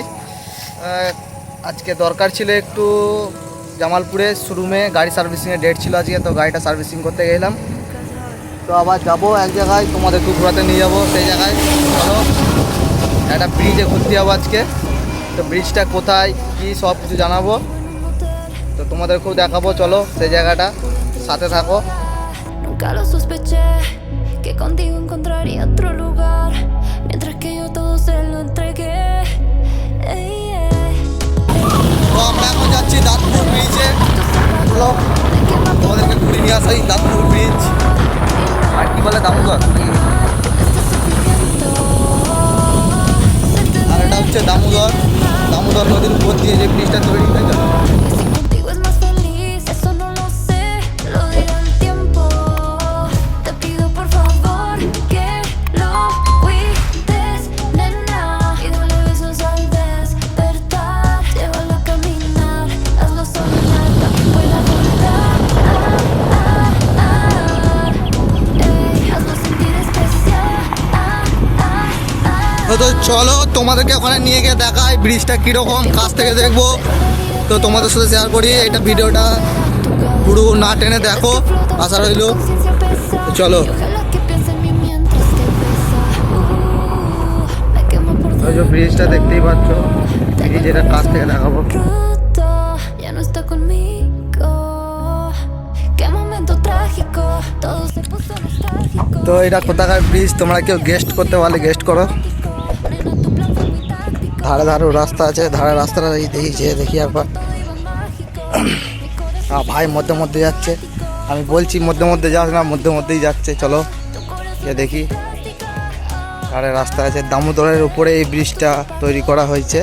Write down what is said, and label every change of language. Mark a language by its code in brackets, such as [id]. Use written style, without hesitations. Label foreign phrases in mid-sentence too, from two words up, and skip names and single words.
[bn] আজকে দরকার ছিল একটু জামালপুরে শোরুমে গাড়ি সার্ভিসিংয়ের ডেট ছিল আজকে, তো গাড়িটা সার্ভিসিং করতে গেলাম। তো আবার যাবো এক জায়গায়, তোমাদেরকে ঘোরাতে নিয়ে যাবো সেই জায়গায়। চলো, একটা ব্রিজে ঘুরতে যাবো আজকে। তো ব্রিজটা কোথায় কী সব কিছু জানাবো, তো তোমাদেরকেও দেখাবো। চলো সেই জায়গাটা, সাথে থাকো। [es] Nunca lo sospeché que contigo encontraría otro lugar, mientras que yo todo se lo entregué. Ey, ey. [bn] তো আমরা এখন যাচ্ছি দাঁতপুর ব্রিজে। চলো তোমাদেরকে ঘুরে নিয়ে আসাই দাঁতপুর ব্রিজ, আর কি বলে দামোদর, আর এটা হচ্ছে দামোদর নদীর উপর দিয়ে যে ব্রিজটা তৈরি হয়েছে। [es] Si contigo es más feliz, eso no lo sé, lo dirá el tiempo. Te pido por favor que lo cuides, nena, y dale besos al despertar. Llévalo a caminar, hazlo soñar, para que pueda volar. Ey, hazlo sentir especial. [bn] তো চলো তোমাদেরকে ওখানে নিয়ে গিয়ে দেখাই ব্রিজটা কীরকম, কাছ থেকে দেখবো। তো তোমাদের সাথে শেয়ার করি এটা, ভিডিওটা পুরো না টেনে দেখো, আশা রইল। তো চলো, ওই যে ব্রিজটা দেখতেই পাচ্ছ, ব্রিজ এটা কাছ থেকে দেখাবো। [es] Ya no está conmigo. Qué momento trágico, todo se puso nostálgico. [bn] তো এটা কোথাকার ব্রিজ, তোমরা কেউ গেস্ট করতে পারলে গেস্ট করো। [es] Nena, tu plan fue muy táctico. [bn] ধারে ধারেও রাস্তা আছে, ধারে রাস্তাটা দেখি একবার। ভাই মধ্যে মধ্যে যাচ্ছে, আমি বলছি মধ্যে মধ্যে যাস না, মধ্যে মধ্যেই যাচ্ছে। চলো গিয়ে দেখি। ধারে রাস্তা আছে, দামোদরের উপরে এই ব্রিজটা তৈরি করা হয়েছে।